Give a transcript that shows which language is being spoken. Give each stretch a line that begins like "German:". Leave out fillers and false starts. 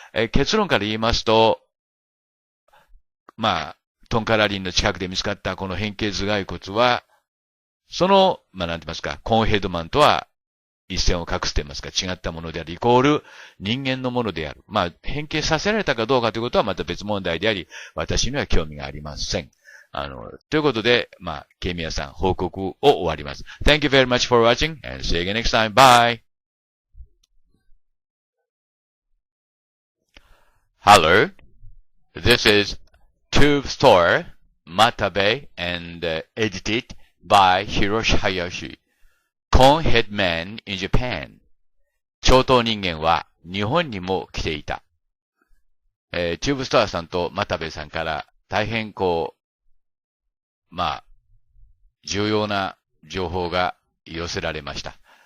Japanese: 結論から言いますと、トンカラリンの近くで見つかったこの変形頭蓋骨は、その、なんて言いますか、コーンヘッドマンとは一線を画すと言いますか、違ったものである、イコール人間のものである。変形させられたかどうかということはまた別問題であり、私には興味がありません。ということで、ケイミヤさん、報告を終わります。
English: Thank you very much for watching and see you again next time. Bye! Hello. This is Tube Store, Matabe and edited by Hiroshi. Conehead Man in Japan.
Japanese: 長頭人間は日本にも来ていた。チューブストアさんと又部さんから大変重要な情報が寄せられました。